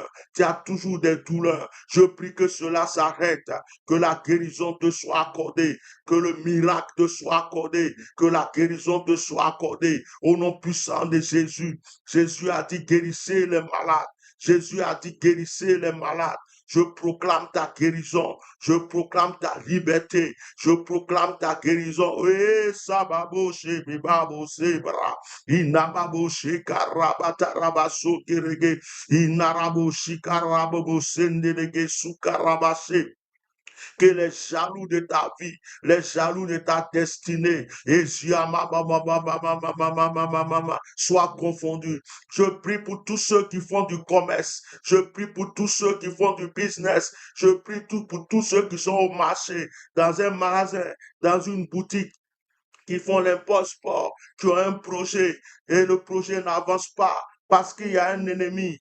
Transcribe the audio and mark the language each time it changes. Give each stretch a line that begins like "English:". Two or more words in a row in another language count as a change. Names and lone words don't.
French: Tu as toujours des douleurs. Je prie que cela s'arrête, que la guérison te soit accordée, que le miracle te soit accordé, que la guérison te soit accordée. Au nom puissant de Jésus, Jésus a dit guérissez les malades. Jésus a dit guérissez les malades. Je proclame ta guérison. Je proclame ta liberté. Je proclame ta guérison. Eh, sababo she bibabo sebra. Inababo she karabata rabaso kerege. Inarabo she karababo sendelege sukarabase. que les jaloux de ta vie, les jaloux de ta destinée, et soient confondus. Je prie pour tous ceux qui font du commerce. Je prie pour tous ceux qui font du business. Je prie pour tous ceux qui sont au marché, dans un magasin, dans une boutique, qui font l'import-sport, qui ont un projet et le projet n'avance pas parce qu'il y a un ennemi.